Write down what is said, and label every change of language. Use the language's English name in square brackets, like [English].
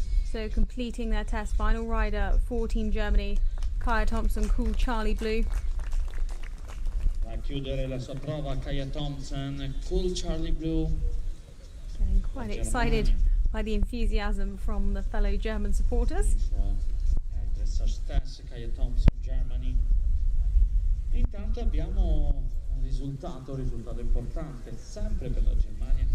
[English] So completing their test, final rider for Team Germany, Kaja Thompson, Cool Charlie Blue. [Italian] Va a chiudere la sua prova Kaja Thompson, Cool Charlie Blue. [English] Getting quite excited by the enthusiasm from the fellow German supporters. Dressage test, Kaja Thompson, Germany. [Italian] Intanto abbiamo un risultato importante, sempre per la Germania.